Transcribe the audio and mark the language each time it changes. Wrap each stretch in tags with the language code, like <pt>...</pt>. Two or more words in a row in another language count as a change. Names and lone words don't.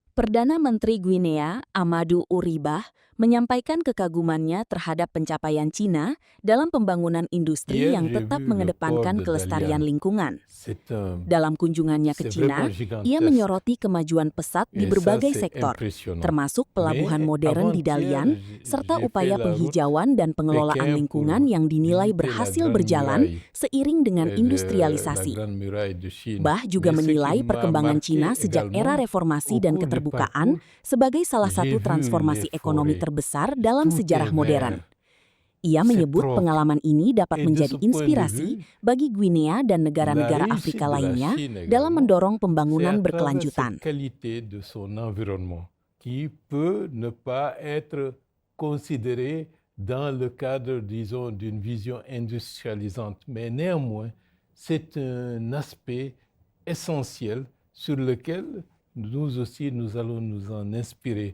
<id>Perdana Menteri Guinea, Amadou Ouribah, menyampaikan kekagumannya terhadap pencapaian Cina dalam pembangunan industri</id> <fr>Hier,</fr> <id>yang</id> <fr>j'ai</fr> <id>tetap</id> <fr>vu le port</fr> <id>mengedepankan</id> <fr>de</fr> <id>kelestarian</id> <fr>Dalian.</fr> <id>lingkungan.</id> <fr>C'est</fr> <id>Dalam kunjungannya ke</id> <fr>vraiment</fr> <id>Cina, ia</id> <fr>gigantesque.</fr> <id>menyoroti kemajuan pesat di</id> <fr>Et ça,</fr> <id>berbagai</id> <fr>c'est</fr> <id>sektor,</id> <fr>impressionnant.</fr> <id>termasuk pelabuhan</id> <fr>Mais</fr> <id>modern di</id> <fr>avant-hier,</fr> <id>Dalian, serta</id> <fr>j'ai fait</fr> <id>upaya</id> <fr>la route</fr> <id>penghijauan dan pengelolaan</id> <fr>Pékin</fr> <id>lingkungan</id> <fr>pour</fr> <id>yang dinilai</id> <fr>visiter la</fr> <id>berhasil</id> <fr>Grande</fr> <id>berjalan</id> <fr>Muraille,</fr> <id>seiring dengan</id> <fr>la</fr> <id>industrialisasi.</id> <fr>Grande Muraille de Chine.</fr> <id>Bah juga</id> <fr>Mais ce qui</fr> <id>menilai</id> <fr>m'a</fr> <id>perkembangan Cina</id> <fr>marqué</fr> <id>sejak era</id> <fr>également,</fr> <id>reformasi</id> <fr>au</fr> <id>dan</id> <fr>cours du</fr> <id>keterbukaan</id> <fr>parcours,</fr> <id>sebagai salah</id> <fr>j'ai</fr> <id>satu</id> <fr>vu les</fr> <id>transformasi ekonomi</id> <fr>forêts.</fr> <id>terbesar dalam</id> <fr>Tout</fr> <id>sejarah</id> <fr>est</fr> <id>modern.</id> <fr>vert,</fr> <id>Ia</id> <fr>c'est</fr> <id>menyebut</id> <fr>propre.</fr> <id>pengalaman ini dapat</id> <fr>Et de</fr> <id>menjadi</id> <fr>ce point de</fr> <id>inspirasi</id> <fr>vue,</fr> <id>bagi Guinea dan</id> <fr>la</fr> <id>negara-negara</id> <fr>réussite</fr> <id>Afrika</id> <fr>de la</fr> <id>lainnya</id> <fr>Chine</fr> <id>dalam</id> <fr>également,</fr> <id>mendorong</id> <fr>c'est à</fr> <id>pembangunan</id> <fr>travers</fr> <id>berkelanjutan.</id> <fr>cette qualité de son environnement qui peut ne pas être considéré dans le cadre, disons, d'une vision industrialisante. Mais néanmoins, c'est un aspect essentiel sur lequel nous aussi, nous allons nous en inspirer.</fr>